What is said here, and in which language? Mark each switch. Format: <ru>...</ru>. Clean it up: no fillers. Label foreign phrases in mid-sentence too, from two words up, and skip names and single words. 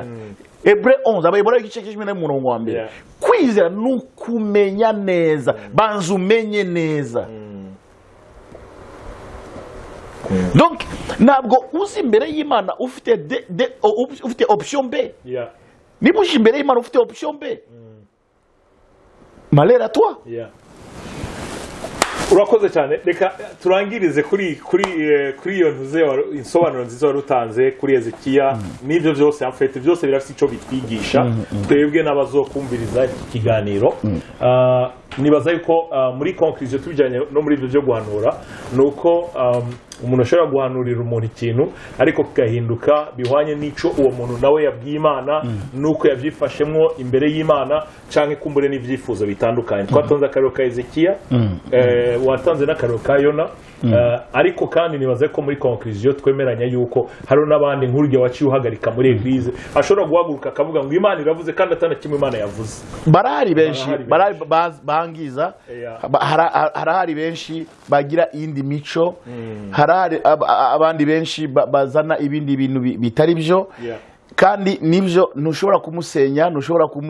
<rw>Hebre 11 abayobora igice cy'umurongo wa mbere. Kwizera no kumenya neza, banza umenye neza. Donc ntabwo uzi imbere y'Imana ufite option B. Niba uje imbere y'Imana ufite option B,</rw> <fr>malheur à toi.</fr> <rw>Urakoze cyane. Reka turangirize kuri iyo ntuze insobanuro nziza wari utanze kuri Ezekiya. N'ibyo byose</rw> <fr>en fait</fr> <rw>byose birafite icyo bitwigisha twebwe n'abazokumviriza iki kiganiro.</rw> <rn>Nibaza yuko muri conclusion tujyanye no muri ibyo byo guhanura nuko umuntu ashobora guhanurira umuntu ikintu ariko kigahinduka bihwanye n'ico uwo muntu nawe yabwiye Imana nuko yavyifashemwo imbere y'Imana canke kumbure n'ivyifuzo bitandukanye. Twatanze akarero ka Ezekiya, watanze n'akarero ka Yona, ariko kandi nibaze ko muri conclusion twemeranya yuko hari n'abandi nk'urugero waciye uhagarika muri eglise ashobora guhaguruka akavuga ngo Imana iravuze kandi atana kimwe Imana yavuze.</rn> <rw>Barahari benshi bangiza, harahari benshi bagira iyindi mico, harahari abandi benshi bazana ibindi bintu bitari byo, kandi nibyo ntushobora kumusenya, ntushobora</rw>